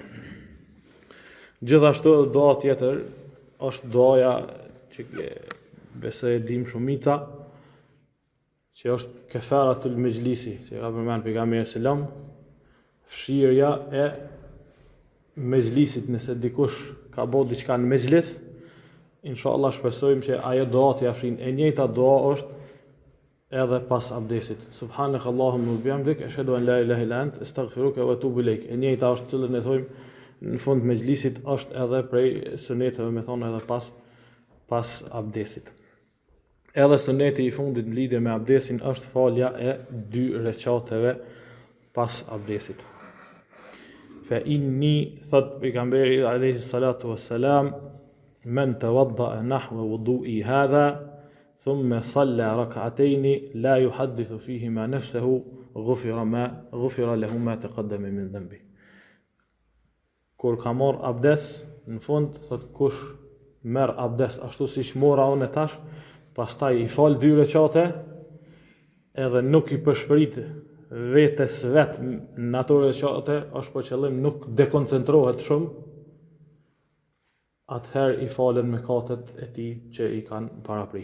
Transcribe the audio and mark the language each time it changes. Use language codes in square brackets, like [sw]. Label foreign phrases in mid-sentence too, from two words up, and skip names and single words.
[sq] Gjithashtu doa tjetër është doaja që besoj e dim shumica, që është [ar] كفارة المجلس, [sq] që ka përmend pejgamberi sallam, fshirja e mejlisit, nëse dikush ka bërë diçka në mejlis, inshallah shpresojmë që ajo doa t'i afrin. E njëjta doa është edhe pas abdesit. [ar] سبحانك اللهم وبحمدك أشهد أن لا إله إلا أنت أستغفرك وأتوب إليك. [sq] E njëjta është cilën e thojmë në fund të mejlisit, është edhe prej suneteve, me thonë edhe pas abdesit. Edhe suneti i fundit në lidhje me abdesin është falja e 2 rekateve pas abdesit. [ar] فإني, [sq] thot pejgamberi [ar] عليه الصلاة والسلام من توضأ نحو وضوئي هذا ثم صلى ركعتين لا يحدث فيهما نفسه غفر له ما تقدم من ذنبه. [sq] Kur ka marr abdes, në fund thot kush merr abdes ashtu siç mora unë tash, pastaj i fal 2 rekate, edhe nuk i përshpërit vetes vet në ato rekate, është për qëllim nuk dekoncentrohet shumë, atëherë i falen mëkatet e tij që i kanë parapri.